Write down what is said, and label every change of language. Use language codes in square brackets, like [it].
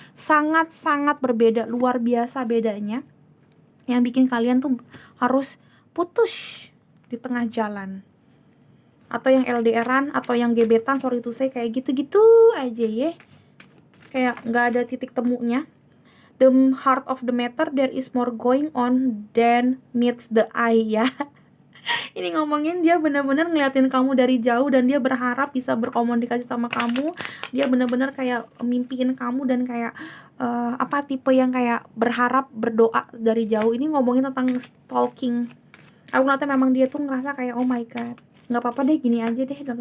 [id] Sangat-sangat berbeda, luar biasa bedanya. Yang bikin kalian tuh harus putus di tengah jalan. Atau yang LDRan atau yang gebetan, [en] sorry to say, [id] kayak gitu-gitu aja ya. Kayak nggak ada titik temunya. [en] the heart of the matter, there is more going on than meets the eye ya. [id] Ini ngomongin dia benar-benar ngeliatin kamu dari jauh dan dia berharap bisa berkomunikasi sama kamu. Dia benar-benar kayak mimpiin kamu dan kayak tipe yang kayak berharap berdoa dari jauh. Ini ngomongin tentang stalking. Aku ngeliatnya memang dia tuh ngerasa kayak [en] oh my god, [id] nggak apa-apa deh, gini aja deh.